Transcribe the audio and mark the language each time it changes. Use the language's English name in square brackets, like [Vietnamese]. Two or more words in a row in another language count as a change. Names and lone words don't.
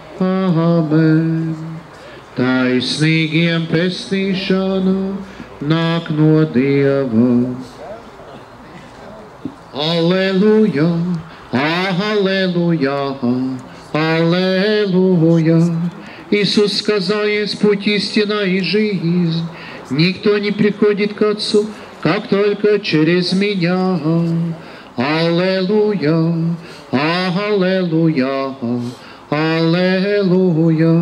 [Latvian] Amen. Taisnīgiem pestīšana nāk no Dieva. Alleluja, alleluja, alleluja. [Russian] Иисус сказал, есть путь, истина и жизнь. Никто не приходит к Отцу, как только через меня. Аллилуйя, аллилуйя, аллилуйя.